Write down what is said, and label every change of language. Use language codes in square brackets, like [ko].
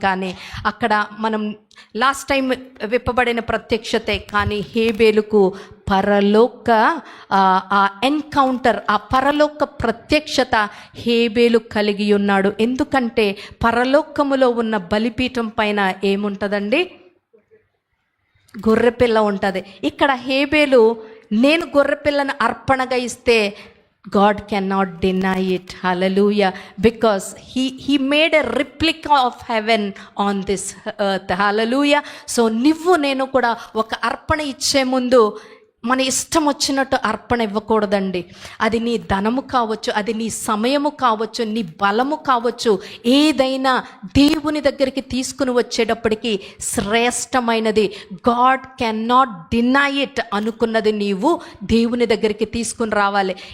[te] కానీ అక్కడ మనం లాస్ట్ టైం విప్పబడిన ప్రత్యక్షతే, కానీ హేబేలుకు పరలోక ఎన్కౌంటర్, ఆ పరలోక ప్రత్యక్షత హేబేలు కలిగి ఉన్నాడు. ఎందుకంటే పరలోకములో ఉన్న బలిపీఠం పైన ఏముంటుందండి? గొర్రెపిల్ల ఉంటుంది. ఇక్కడ హేబేలు నేను గొర్రెపిల్లను అర్పణగా ఇస్తే [en] God cannot deny it. Hallelujah. Because he made a replica of heaven on this earth. Hallelujah. [te] So నువ్వు నేను కూడా ఒక అర్పణ ఇచ్చే ముందు మన ఇష్టం వచ్చినట్టు అర్పణ ఇవ్వకూడదండి. అది నీ ధనము కావచ్చు, అది నీ సమయము కావచ్చు, నీ బలము కావచ్చు, ఏదైనా దేవుని దగ్గరికి తీసుకుని వచ్చేటప్పటికి శ్రేష్టమైనది, [en] God can not deny it [te] అనుకున్నది నీవు దేవుని దగ్గరికి తీసుకుని రావాలి.